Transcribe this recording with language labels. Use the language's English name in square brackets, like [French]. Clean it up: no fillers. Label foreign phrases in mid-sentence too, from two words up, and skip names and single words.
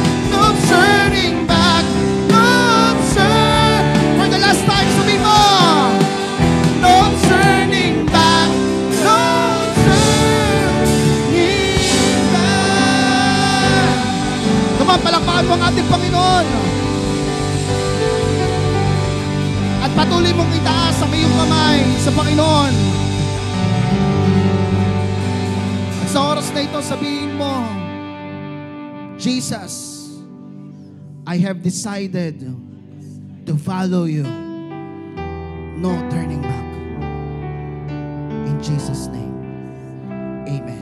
[English] No turning back. No turn. For the last time, [Filipino] sabi mo. [English] No turning back. No turning back. Come on, [Filipino] palakpakan mo ang ating Panginoon. At patuloy mong itaas ang iyong kamay sa Panginoon. At sa oras na ito, sabihin mo, Jesus, [English] I have decided to follow you. No turning back. In Jesus' name, amen.